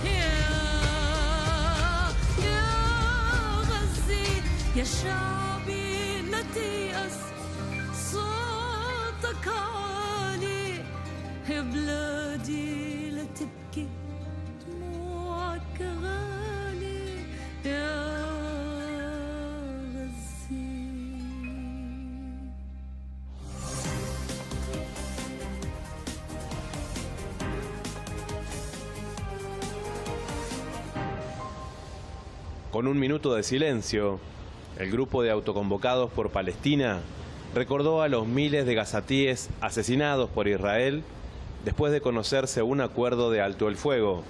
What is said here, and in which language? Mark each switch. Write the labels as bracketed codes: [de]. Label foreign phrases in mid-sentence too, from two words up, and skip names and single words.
[ar] يا غزة يا شعبي لا تيأس صوتك عالي، يا بلادي لا تبكي دموعك غالي، يا غزة. [es] Con un minuto de silencio, el grupo de autoconvocados por Palestina recordó a los miles de gazatíes asesinados por Israel después de conocerse un acuerdo de alto el fuego.